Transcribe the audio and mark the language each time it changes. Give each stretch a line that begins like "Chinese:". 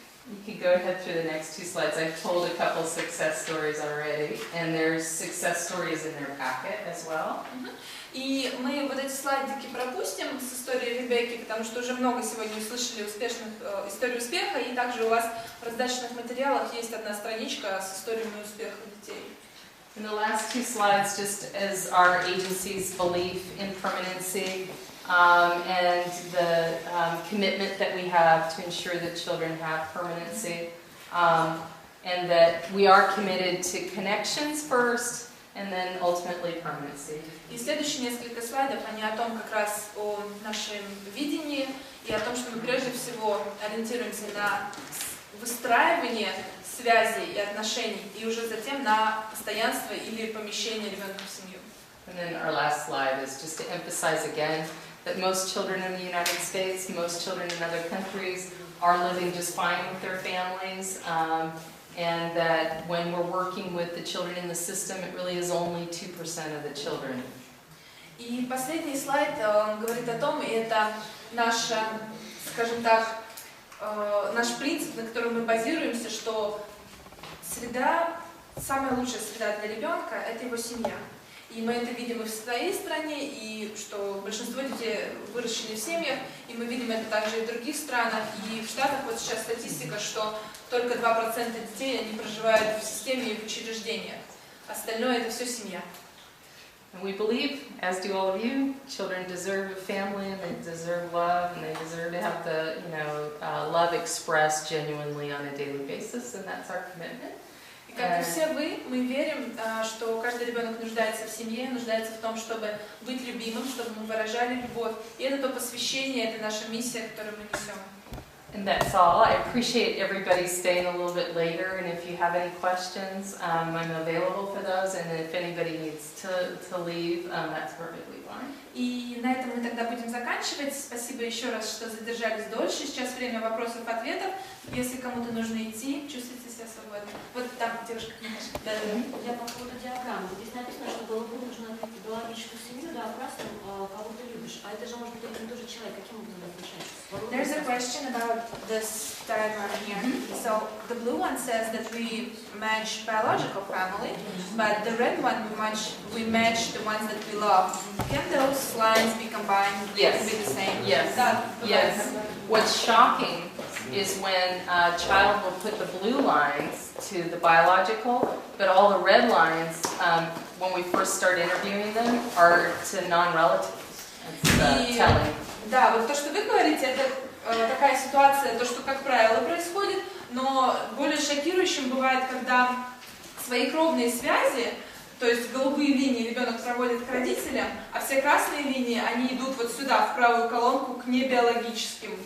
English: You can go ahead through the next two slides. I've told a couple success stories already, and there's success stories in their packet as well.
Russian: И мы вот эти слайдики пропустим с историей Ребекки, потому что уже много сегодня услышали историю успеха, и также у вас в раздачных материалах есть одна страничка с историями успеха детей.
English: And the last two slides, just as our agency's belief in permanency and the commitment that we have to ensure that children have permanency, and that we are committed to connections first, and then ultimately permanency.
Russian: И следующие несколько слайдов, они о том как раз о нашем видении и о том, что мы прежде всего ориентируемся на выстраивание связей и отношений, и уже затем на постоянство или помещение ребенка в семью.
English: And then our last slide is just to emphasize again that most children in the United States, most children in other countries are living just fine with their families. And that when we're working with the children in the system, it really is only 2% of the children.
Russian: И последний слайд говорит о том, и это наша, скажем так, наш принцип, на котором мы базируемся, что среда, самая лучшая среда для ребенка – это его семья. И мы это видим и в своей стране, и что большинство детей выращены в семьях, и мы видим это также и в других странах. И в Штатах вот сейчас статистика, что только 2% детей они проживают в системе и в учреждениях. Остальное это все семья.
English: And we believe, as do all of you, children deserve a family, and they deserve love, and they deserve to have the, love expressed genuinely on a daily basis, and that's our commitment.
Russian: И как и все вы, мы верим, что каждый ребенок нуждается в семье, нуждается в том, чтобы быть любимым, чтобы мы выражали любовь. И это то посвящение, это наша миссия, которую мы несем.
English: And that's all. I appreciate everybody staying a little bit later, and if you have any questions, I'm available for those, and if anybody needs to leave, that's perfectly fine.
Russian: И на этом мы тогда будем заканчивать. Спасибо еще раз, что задержались дольше. Сейчас время вопросов-ответов. Если кому-то нужно идти, чувствуйте себя свободно. Вот там девушка, конечно. Я по поводу диаграммы. Здесь написано, что было бы нужно биологическую семью, да, красным, кого ты любишь. А это же может быть один и тот же человек. Каким образом отличается?
English: There's a question about this diagram here. So the blue one says that we match biological family, but the red one we match the ones that we love. Can those lines be combined? Yes. Can be the same? Yes. Yes. What's shocking is when a child will put the blue lines to the biological, but all the red lines, when we first start interviewing them, are to non-relatives. It's telling.
Russian: Да, вот то, что вы говорите, это такая ситуация, то, что, как правило, происходит, но более шокирующим бывает, когда свои кровные связи То есть голубые линии ребенок проводит к родителям, а все красные линии, они идут вот сюда, в правую колонку, к небиологическим.